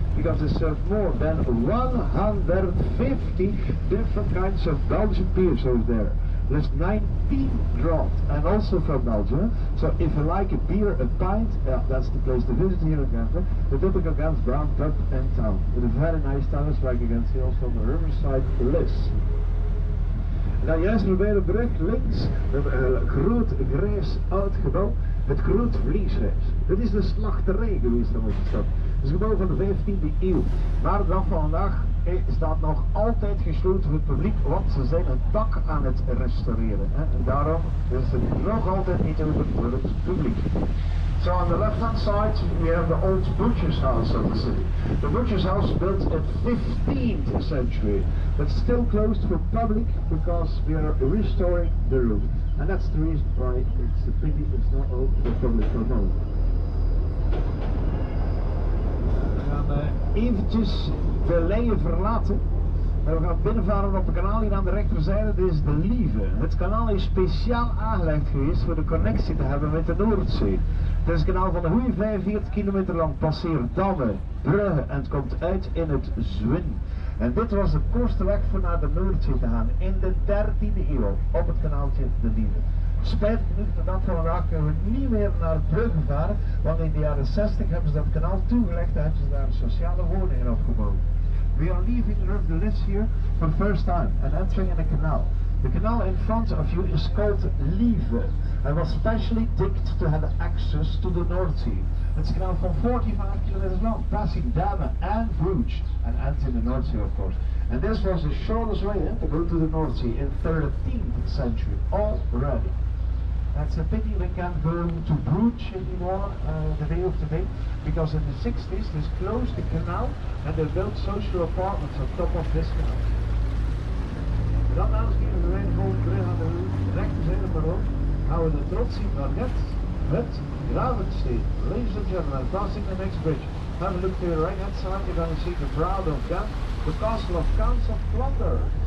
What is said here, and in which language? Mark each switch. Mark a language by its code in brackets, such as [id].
[en] Because they serve more than 150 different kinds of Belgian beers over there. There's 19 draft and also from Belgium. So if you like a beer, a pint, that's the place to visit here in Ghent. The typical Ghent brown pub in town. With a very nice terrace like you can see also on the riverside list. [nl] Nou, juist voorbij de brug links, een groot grijs oud gebouw, het Groot Vleeshuis. Dit is de slachterij geweest in onze stad. Het is een gebouw van de 15e eeuw. Maar de dag van vandaag staat nog altijd gesloten voor het publiek, want ze zijn een dak aan het restaureren. Hè? En daarom is het nog altijd niet open voor het publiek. [en] So on the left hand side we have the old butcher's house of the city. The butcher's house built in 15th century, but still closed for public because we are restoring the roof. And that's the reason why it's a pity it's not open for public for a moment. [nl] We gaan eventjes de Leie verlaten. We gaan binnenvaren op het kanaal hier aan de rechterzijde, dit is de Lieve. Het kanaal is speciaal aangelegd geweest voor de connectie te hebben met de Noordzee. Het is een kanaal van een goede 45 kilometer lang, passeert dammen, bruggen en het komt uit in het Zwin. En dit was de kortste weg voor naar de Noordzee te gaan in de 13e eeuw op het kanaaltje de Lieve. Spijtig genoeg, de dag van vandaag kunnen we niet meer naar Brugge varen, want in de jaren 60 hebben ze dat kanaal toegelegd en hebben ze daar sociale woningen opgebouwd. [en] We are leaving the list here for the first time and entering in a canal. The canal in front of you is called Lieve and was specially digged to have access to the North Sea. It's a canal from 45 kilometers long, passing Damme and Bruges and ends in the North Sea of course. And this was the shortest way to go to the North Sea in 13th century already. That's a pity we can't go to Bruges anymore the day of today, because in the 60s they closed the canal and they built social apartments on top of this canal. [nl] Dan aanschieten we weinig gewoon terug aan de rechterzijde ballon. Gaan we de trots zien naar Ghent met Gravensteen. [en] Ladies and gentlemen, passing the next bridge. Have a look to your right hand side, you're going to see the Proud of Ghent, the castle of Counts of Flanders.